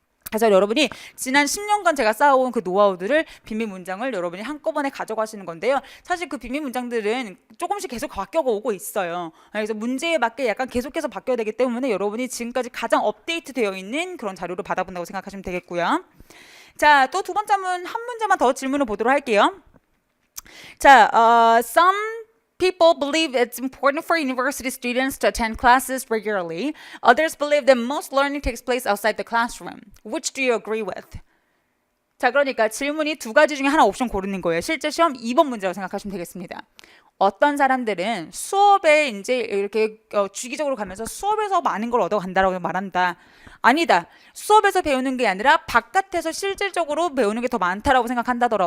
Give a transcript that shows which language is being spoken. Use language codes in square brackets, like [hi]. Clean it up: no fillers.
[ko] 그래서 여러분이 지난 10년간 제가 쌓아온 그 노하우들을 비밀 문장을 여러분이 한꺼번에 가져가시는 건데요. 사실 그 비밀 문장들은 조금씩 계속 바뀌어오고 있어요. 그래서 문제에 맞게 약간 계속해서 바뀌어야 되기 때문에 여러분이 지금까지 가장 업데이트 되어 있는 그런 자료를 받아본다고 생각하시면 되겠고요. 자, 또 두 번째 한 문제만 더 질문을 보도록 할게요. [en] 자, some people believe it's important for university students to attend classes regularly. Others believe that most learning takes place outside the classroom. Which do you agree with? [ko] 자, 그러니까 질문이 2가지 중에 하나 옵션 고르는 거예요. 실제 시험 2번 문제라고 생각하시면 되겠습니다. 어떤 사람들은 수업에 이제 이렇게 주기적으로 가면서 수업에서 많은 걸 얻어간다라고 말한다. 아니다. 수업에서 배우는 게 아니라 바깥에서 실질적으로 배우는 게 더 많다라고 생각한다더라.